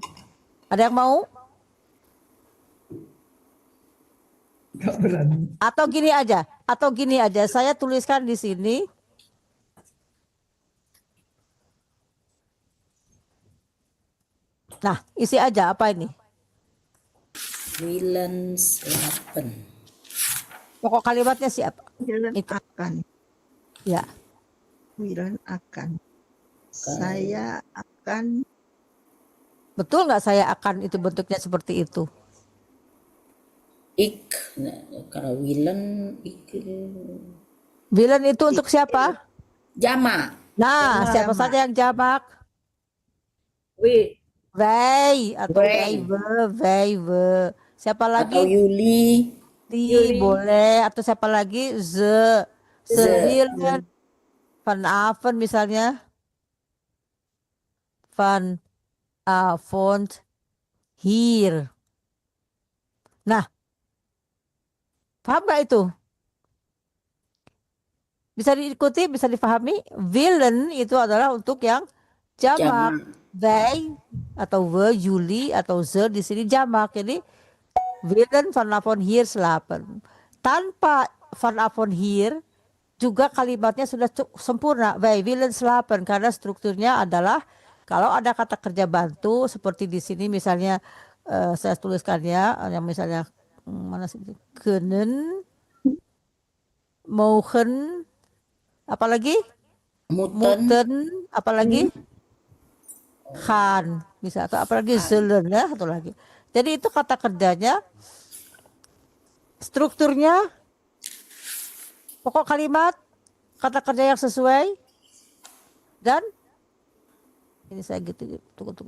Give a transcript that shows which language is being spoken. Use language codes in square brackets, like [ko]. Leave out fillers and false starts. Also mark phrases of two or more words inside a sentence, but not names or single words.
[id] Ada yang mau? Gak berani. Atau gini aja, saya tuliskan di sini. Nah, isi aja apa ini? [nl] Willen slapen. [id] Pokok kalimatnya siapa? [nl] Willen [id] Itu. akan. Ya. Willen akan. Saya akan. Betul nggak saya akan itu bentuknya seperti itu? Ik. Nah, kalau Willen, ik. Willen itu untuk siapa? Jama. Nah, siapa Jamak. saja yang jamak? Wij atau [nl] Wij. wij. [id] Siapa Atau lagi? Yuli. Boleh. Atau siapa lagi? [nl] Ze willen. [id] Vanavond misalnya. [nl] Vanavond hier. [id] Nah, Paham nggak itu? Bisa diikuti, bisa dipahami. Willen itu adalah untuk yang jamak. Wij atau we, jullie atau ze di sini jamak. [nl] Jadi willen vanavond hier slapen. [id] Tanpa [nl] vanavond hier [id] juga kalimatnya sudah sempurna. [nl] Wij willen slapen [id] karena strukturnya adalah kalau ada kata kerja bantu seperti di sini misalnya saya tuliskannya yang misalnya mana sih? [nl] Kunnen, mogen, [id] apalagi muten, apalagi gaan bisa atau apalagi zullen ya satu lagi. Jadi itu kata kerjanya, strukturnya, pokok kalimat, kata kerja yang sesuai, dan ini saya gitu tunggu.